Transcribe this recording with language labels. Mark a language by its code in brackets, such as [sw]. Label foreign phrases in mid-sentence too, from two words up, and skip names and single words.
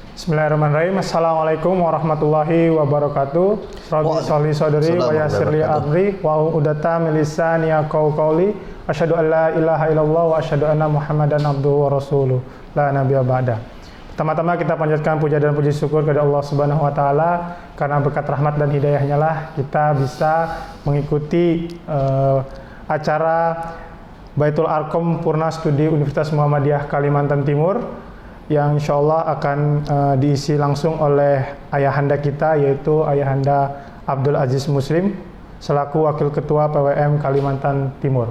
[ar] بسم الله الرحمن الرحيم. السلام عليكم ورحمة الله وبركاته. رب اشرح لي صدري ويسر لي أمري وعقدة من لساني يفقهوا قولي. أشهد أن لا إله إلا الله وأشهد أن محمدا عبده ورسوله. لا نبي بعده. [id] Pertama-tama kita panjatkan puja dan puji syukur kepada Allah [ar] سبحانه وتعالى [id] karena berkat rahmat dan hidayahnya lah kita bisa mengikuti acara Baitul Arqam Purna Studi Universitas Muhammadiyah Kalimantan Timur yang [ar] إن شاء الله [id] akan diisi langsung oleh ayahanda kita, yaitu Ayahanda Abdul Aziz Muslim selaku Wakil Ketua PWM Kalimantan Timur.